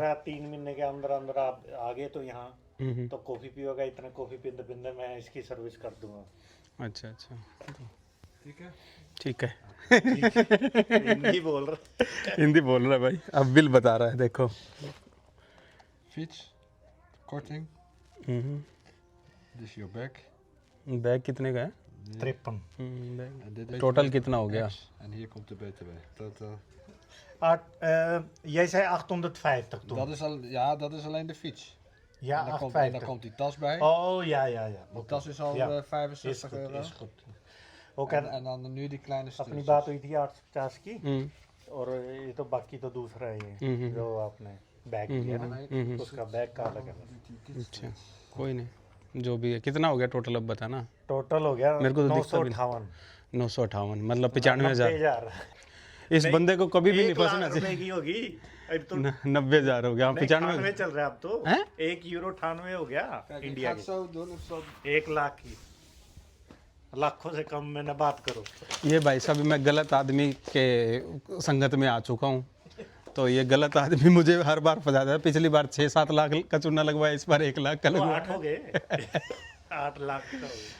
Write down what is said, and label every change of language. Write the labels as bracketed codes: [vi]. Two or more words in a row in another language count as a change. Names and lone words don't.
[hi] रहा 3 महीने के अंदर अंदर आप आ गए तो यहाँ तो कॉफी पियोगा, इतना कॉफी पीते पीते मैं इसकी सर्विस कर दूंगा। अच्छा, ठीक है। हिंदी बोल रहा। हिंदी बोल रहा है भाई। अब बिल बता रहा है, देखो। [nl] Fiets, korting, [en] this is your bag. [hi] बैग कितने का है? 53। [nl] En dit is टोटल de [hi] कितना हो गया? [nl] X, en hier komt de BTW. Jij zei 850 toen. Dat is al, ja, dat is alleen de fiets. Ja, En dan 8,50. komt die tas bij. Oh, ja. Die tas is al Ja. 65 Is goed, euro. is goed. Ook En dan nu die kleine [hi] अपनी [nl] stukjes. [hi] बात हुई थी 850 की हम्म, और ये तो बाकी तो दूसरा है ये हम्म, जो आपने बैग लिया ना उसका बैग का अलग है अच्छा कोई नहीं जो भी है कितना हो गया टोटल अब बताना टोटल हो गया मेरे को तो दिखता भी 958 958 मतलब 95,000 90,000 इस बंदे को कभी भी नहीं 1 लाख फंसना रुपए चाहिए की होगी अब तो 90,000 हो गया 95 98 चल रहा है अब तो हैं? 1 यूरो 98 हो गया [nl] Kijk, ik इंडिया ga het zo doen of zo. [hi] की 1 लाख की लाखों से कम में न बात करो ये भाई साहब मैं गलत आदमी के संगत में आ चुका हूँ तो ये गलत आदमी मुझे हर बार फंसाता है पिछली बार 6-7 लाख का चूना लगवाया इस बार 1 लाख का तो लगवाया 8 हो गए 8 लाख का हो गया